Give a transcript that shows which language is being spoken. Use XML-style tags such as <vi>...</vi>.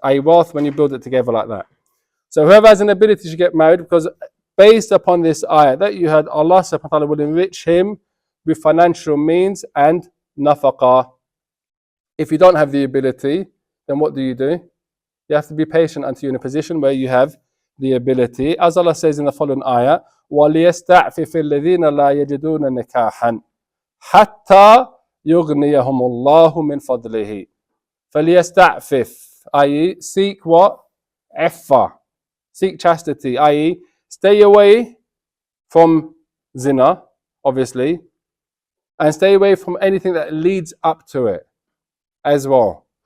<en>Wealth when you build it together like that. So whoever has an ability to get married, because based upon this ayah that you heard, Allah subhanahu wa ta'ala will enrich him with financial means and nafaqah. If you don't have the ability, then what do? You have to be patient until you're in a position where you have the ability. As Allah says in the following ayah,</en> <ar>وَلِيَسْتَعْفِفِ الَّذِينَ لَا يَجِدُونَ نِكَاحًا حَتَّى يُغْنِيَهُمُ اللَّهُ مِنْ فَضْلِهِ.</ar> <en>فَلْيَسْتَعْفِفْ, i.e. seek what? Iffa. Seek chastity, i.e. stay away from zina, obviously, and stay away from anything that leads up to it as well.</en>